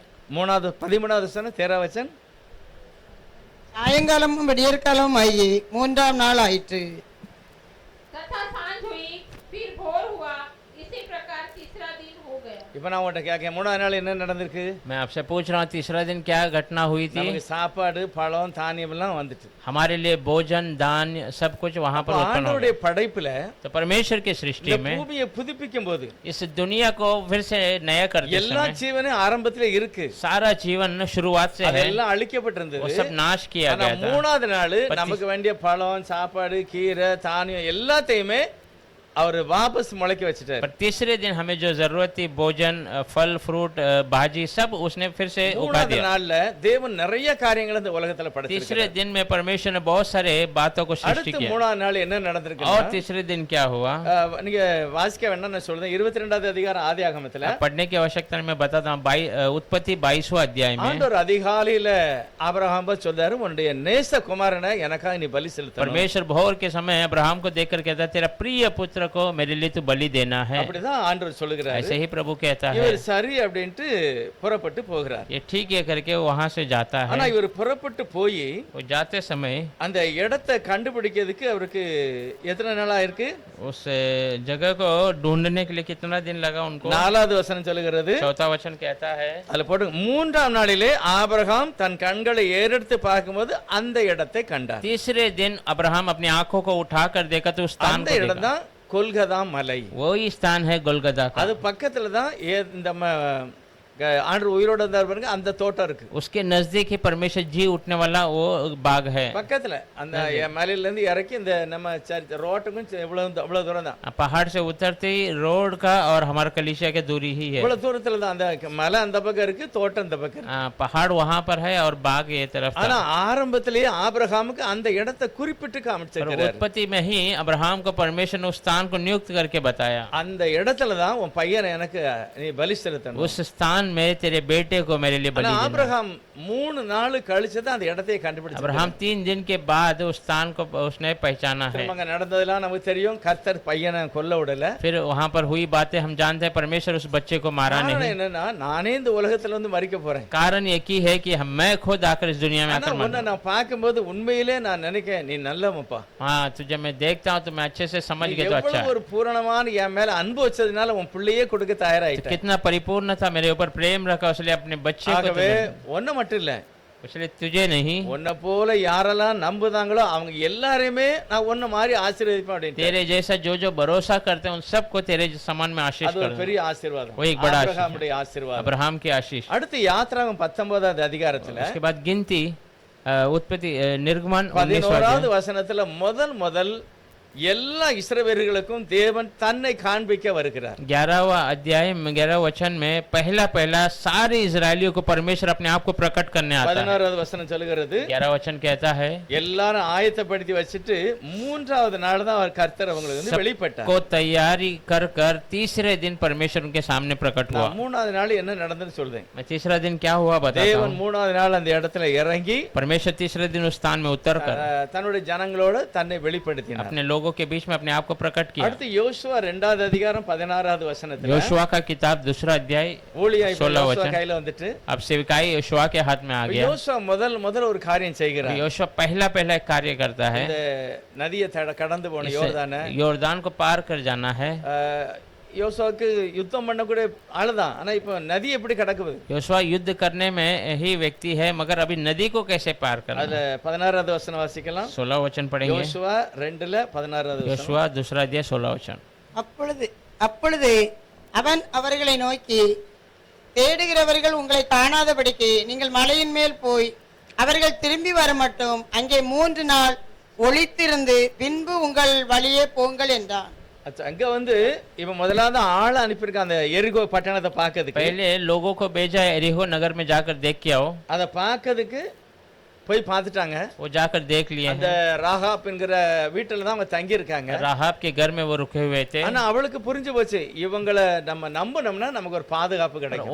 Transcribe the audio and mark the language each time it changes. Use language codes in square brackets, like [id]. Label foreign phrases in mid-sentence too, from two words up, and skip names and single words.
[ta] 13வது வசனம் 13வது வசனம். சாயங்காலமும் விடியற்காலமும் ஆகி 3ஆம் நாள் ஆயிற்று. [hi] तथा सांझ हुई, फिर भोर हुआ, इसी प्रकार तीसरा दिन हो गया। [ta] இப்ப நான் உங்கள்கிட்ட கேட்க 3வது நாள் என்ன நடந்திருக்கு? [hi] मैं आपसे पूछ रहा हूँ तीसरा दिन क्या घटना हुई थी? [ta] நமக்கு சாப்பாடு, பழம், தானியம் எல்லாம் வந்துட்டு. [hi] हमारे लिए भोजन दान सब कुछ वहाँ पर उत्पन्न हो [ta] ஆண்டவருடைய [hi] गया। [ta] படைப்புல [hi] तो परमेश्वर की सृष्टि [ta] இந்த [hi] में [ta] பூமியை புதுப்பிக்கும் போது [hi] इस दुनिया को फिर से नया करते [ta] எல்லா [hi] समय [ta] ஜீவனும் ஆரம்பத்துல இருக்கு. [hi] सारा जीवन शुरुआत से है, [ta] அதெல்லாம் [hi] वो [ta] அழிக்கப்பட்டிருந்தது. [hi] सब नाश किया [ta] ஆனா [hi] गया था। [ta] 3வது நாள் நமக்கு வேண்டிய பழம், சாப்பாடு, கீரை, தானியம் எல்லாத்தையுமே அவர் வாபஸ் முளைக்க வச்சிட்டார். [hi] पर तीसरे दिन हमें जो जरूरत थी भोजन फल फ्रूट भाजी सब उसने फिर से उगा [ta] 3வது [hi] दिया। [ta] நாள்ல தேவன் நிறைய காரியங்களை இந்த உலகத்துல [hi] तीसरे [ta] படைச்சிருக்கார். [hi] दिन में परमेश्वर ने बहुत सारे बातों को सृष्टि [ta] அடுத்து [hi] किया। [ta] 3வது நாள் என்ன நடந்திருக்கு? [hi] और तीसरे दिन क्या हुआ? [ta] நீங்க வாசிக்க வேண்டாம், நான் சொல்றேன். 22வது அதிகாரம் ஆதியாகமத்துல [hi] पढ़ने की आवश्यकता नहीं, मैं बताता हूँ। उत्पत्ति 22वां अध्याय में [ta] ஆண்டவர் அதிகாலையில ஆபிரகாம் சொல்றாரு, உன்னுடைய நேச குமாரனை எனக்காக நீ பலி செலுத்தணும். [hi] परमेश्वर भोर के समय अब्राहम को देखकर कहता है, तेरा प्रिय पुत्र को मेरे लिए तू बलि देना है। [ta] அப்படிதான் ஆண்டவர் சொல்லுகிறாரு. [hi] ऐसे ही प्रभु कहता है। [ta] இவர் சரி அப்படின்ட்டு புறப்பட்டு போகிறார். [hi] ये ठीक है करके वो वहां से जाता [ta] ஆனா [hi] है। [ta] இவர் புறப்பட்டு போய் [hi] वो जाते समय [ta] அந்த இடத்தை கண்டுபிடிக்கிறதுக்கு அவருக்கு எத்தனை நாள் ஆயிருக்கு? [hi] उस जगह को ढूंढने के लिए कितना दिन लगा उनको? [ta] 4வது வசனம் சொல்லுகிறது. [hi] चौथा वचन कहता है, [ta] அதுல போட்டு 3ஆம் நாளிலே ஆபிரகாம் தன் கண்களை ஏறெடுத்து பார்க்கும்போது அந்த இடத்தை கண்டார். [hi] तीसरे दिन अब्राहम अपनी आंखों को उठाकर देखा तो उस स्थान [ta] அந்த [hi] को [ta] இடம் [hi] देखा। [ta] தான் கொல்கதா மலை. [hi] वही स्थान है गोलगदा का। [ta] அது பக்கத்துல தான் இந்த ஆண்டவர் உயிரோட இருந்தார் பாருங்க, அந்த தோட்டம் இருக்கு. [hi] उसके नजदीक ही परमेश्वर जी उठने वाला वो बाग है। [ta] பக்கத்துல அந்த மலையில இருந்து இறக்கி இந்த நம்ம ரோட்டுக்கும் இவ்வளவு தூரம் தான். [hi] पहाड़ से उतरते ही रोड का और हमारे कलीसिया के दूरी ही है। [ta] இவ்வளவு தூரத்துல தான். அந்த மலை அந்த பக்கம் இருக்கு, தோட்டம் இந்த பக்கம் இருக்கு. [hi] पहाड़ वहां पर है और बाग ये तरफ था। [ta] ஆனா ஆரம்பத்திலேயே ஆபிரகாமுக்கு அந்த இடத்தை குறிப்பிட்டு காமிச்சிருக்காரு. [hi] उत्पत्ति में ही अब्राहम को परमेश्वर ने उस स्थान को नियुक्त करके बताया। [ta] அந்த இடத்துல தான் உன் பையனை எனக்கு நீ பலி செலுத்தணும். [hi] उस स्थान में तेरे बेटे को मेरे लिए बलि [ta] ஆனா [hi] देना। [ta] ஆபிரகாம் 3 நாள் கழிச்சு தான் அந்த இடத்தையே கண்டுபிடிச்சார். [hi] अब्राहम 3 दिन के बाद उस स्थान को उसने पहचाना है। [ta] திரும்ப நடந்ததெல்லாம் நமக்கு தெரியும். கர்த்தர் பையனை கொல்ல விடல. [hi] फिर वहां पर हुई बातें हम जानते हैं, परमेश्वर उस बच्चे को मारा [ta] காரணம் [hi] नहीं। [ta] என்னன்னா நானே இந்த உலகத்துல வந்து மரிக்க போறேன். [hi] कारण एक ही है कि मैं खुद आकर इस दुनिया में [ta] ஆனா [hi] आकर [ta] உன்னை [hi] मरना। [ta] நான் பார்க்கும்போது உண்மையிலே நான் நினைக்கிறேன் நீ நல்லவப்பா. [hi] हाँ, तुझे मैं देखता हूँ तो मैं अच्छे से समझ गया तो अच्छा [ta] எவ்வளவு ஒரு பூரணமான என் மேல அன்பு வச்சதுனால உன் பிள்ளையே கொடுக்க [hi] है। [ta] தயாராயிட்ட. [hi] कितना परिपूर्ण था, मेरे ऊपर प्रेम रखा, इसलिए अपने बच्चे को [ta] ஆகவே [hi] तुझे- [ta] ஒன்ன மட்டும் இல்ல, [hi] इसलिए तुझे नहीं, [ta] உன்னை போல யாரெல்லாம் நம்புதாங்களோ அவங்க எல்லாரையுமே நான் உன்ன மாதிரி ஆசீர்வதிப்பேன் அப்படின்னு. [hi] तेरे जैसा जो जो भरोसा करते हैं उन सबको तेरे समान में आशीष [ta] அது ஒரு [hi] कर। [ta] பெரிய ஆசீர்வாதம். [hi] वो एक बड़ा [ta] ஆபிரகாமுடைய ஆசீர்வாதம். [hi] अब्राहम की आशीष। [ta] அடுத்து யாத்ராகமம் 19வது அதிகாரத்துல [hi] उसके बाद गिनती उत्पत्ति निर्गमन [ta] 11வது வசனத்துல முதல் எல்லா இஸ்ரவேலர்களுக்கும் தேவன் தன்னை காண்பிக்க வருகிறார். [hi] 11वां अध्याय में 11 वचन में पहला सारे इजरायलियों को परमेश्वर अपने आप को प्रकट करने आता है। [ta] 16வது வசனம் சொல்கிறது [hi] 11 वचन कहता है [ta] எல்லாரும் ஆயத்தப்படுத்தி வச்சிட்டு 3வது நாள் தான் அவர் கர்த்தர் அவங்களுக்கு வந்து வெளிப்பட்டார். [hi] को तैयारी कर कर तीसरे दिन परमेश्वर उनके सामने प्रकट हुआ। [ta] நான் 3வது நாள் என்ன நடந்ததுன்னு சொல்றேன். [hi] मैं तीसरा दिन क्या हुआ बताता [ta] தேவன் [hi] हूँ। [ta] 3வது நாள் அந்த இடத்துல இறங்கி [hi] परमेश्वर तीसरे दिन उस स्थान में उतर कर [ta] தன்னுடைய ஜனங்களோடு தன்னை வெளிப்படுத்தினார். [hi] अपने लोगों के बीच में अपने आप को प्रकट किया। [ta] அடுத்து யோசுவா 2வது அதிகாரம் 16வது வசனத்துல [hi] योशुआ का किताब दूसरा अध्याय [ta] ஊழியாய் [hi] 16 [ta] யோசுவா [hi] वचन। [ta] கையில வந்துட்டு [hi] अब सेवकाई योशुआ के हाथ में आ गया। [ta] யோசுவா முதல் ஒரு காரியம் செய்கிறார். [hi] योशुआ पहला एक कार्य करता है, [ta] இந்த நதியை கடந்து போன யோர்தானை [hi] योरदान को पार कर जाना है। [ta] யோசுவாக்கு யுத்தம் பண்ண கூட ஆளுதான். ஆனா இப்ப நதி எப்படி கடக்குது? [hi] योशुआ युद्ध करने में ही व्यक्ति है, मगर अभी नदी को कैसे पार करना [ta] அதுல [hi] है? [ta] 16வது வசனம் வாசிக்கலாம். [hi] 16 वचन पढ़ेंगे। [ta] யோசுவா 2ல 16வது வசனம். [hi] योशुआ दूसरा अध्याय 16 वचन। [ta] அப்பொழுது அவன் அவர்களை நோக்கி, தேடுகிறவர்கள் உங்களை காணாதபடிக்கு நீங்கள் மலையின் மேல் போய் அவர்கள் திரும்பி வர மட்டும் அங்கே 3 நாள் ஒளித்திருந்து பின்பு உங்கள் வழியே போங்கள் என்றான். அங்க வந்து இவன் முதலாவது ஆளை அனுப்பியிருக்கான் அந்த எரிகோ பட்டணத்தை பார்க்கிறதுக்கு. [hi] पहले लोगों को भेजा एरिहो नगर में जाकर देख के आओ। [ta] அதை பார்க்கிறதுக்கு போய் பார்த்துட்டாங்க. [hi] वो जाकर देख लिए [ta] அந்த [hi] हैं। [ta] ராகாப் என்கிற வீட்டுல தான் அவங்க தங்கி இருக்காங்க. [hi] राहाब के घर में वो रुके हुए थे। [ta] ஆனா அவளுக்கு புரிஞ்சு போச்சு இவங்களை நம்ம நம்பணும்னா நமக்கு ஒரு பாதுகாப்பு கிடைக்கும்.